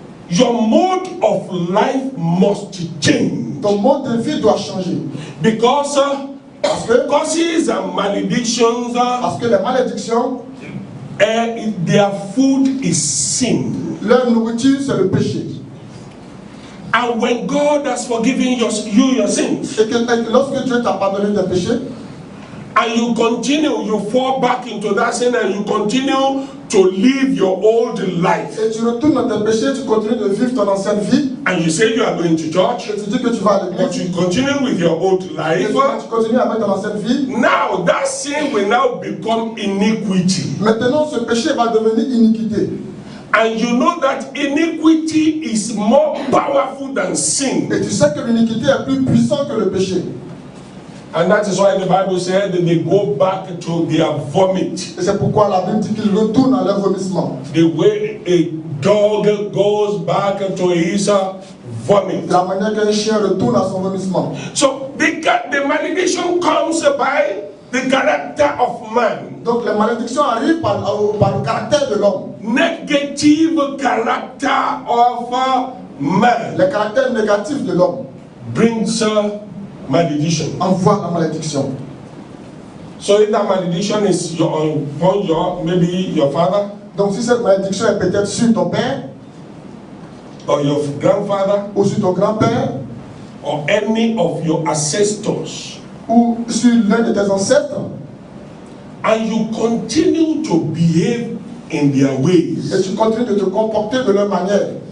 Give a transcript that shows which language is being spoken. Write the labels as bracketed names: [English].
[English] your mode of life must change. [French] ton mode de vie doit changer. [English] Because [French] Parce [English] and maledictions, [French] que les malédictions, [English] their food is sin. [French] leur nourriture c'est le péché. [English] And when God has forgiven you your sins, [French] Et que lorsque Dieu t'a pardonné tes péchés, [English] and you continue, you fall back into that sin and you continue to live your old life, [French] et tu retournes dans tes péchés, tu continues de vivre ton ancienne vie, [English] and you say you are going to church, [French] et tu dis que tu vas à [English] but [French] l'église, [English] you continue with your old [French] et [English] life, [French] tu continues avec ton ancienne vie, [English] now that sin will now become iniquity. [French] maintenant ce péché va devenir iniquité. [English] And you know that iniquity is more powerful than sin. [French] Et tu sais que l'iniquité est plus puissante que le péché. [English] And that is why the Bible said that they go back to their vomit. [French] Et c'est pourquoi la Bible dit qu'ils retournent à leur vomissement. [English] The way a dog goes back to his vomit. [French] La manière qu'un chien retourne à son vomissement. [English] So the malediction comes by the character of man. [French] Donc les malédictions arrivent par le caractère de l'homme. [English] Negative character of man. [French] Le caractère négatif de l'homme [English] Brings malediction. [French] envoie la malédiction. [English] So if that malediction is upon maybe your father, [French] Donc si cette malédiction est peut-être sur ton père, [English] or your grandfather, [French] ou sur ton grand-père, [English] or any of your ancestors, [French] ou sur l'un de tes ancêtres, [English] and you continue to behave in their ways, [French] et tu continues de te comporter de leur manière,